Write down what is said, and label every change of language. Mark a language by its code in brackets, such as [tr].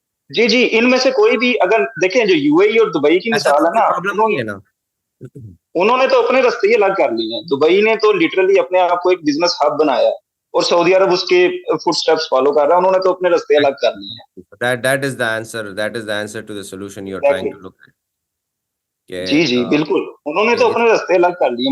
[ur] جی ان میں سے کوئی بھی اگر دیکھیں, جو یو اے ای اور دبئی کی مثال ہے نا, انہوں نے تو اپنے راستے الگ کر لیے ہیں. دبئی نے تو لٹرلی اپنے آپ کو ایک بزنس ہب بنایا اور سعودی عرب اس کے فٹ سٹیپس فالو کر رہا ہے. انہوں نے تو اپنے راستے الگ کر لیے ہیں. [en] That is the answer to the solution you are trying to look at. [ur] جی بالکل, انہوں نے تو اپنے راستے الگ کر لیے.